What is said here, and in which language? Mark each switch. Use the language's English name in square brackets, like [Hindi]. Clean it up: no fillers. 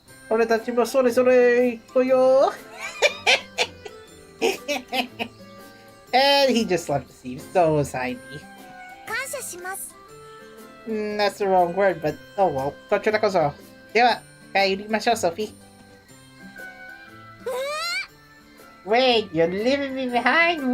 [Japanese] 俺たちもそれぞれ行こうよ. [English] And he just left the scene. So was Heidi. [Japanese] 感謝します。 [English] That's the wrong word, but oh well. [Japanese] こちらこそ。では、帰りましょう、Sophie. [English] Wait, you're leaving me behind.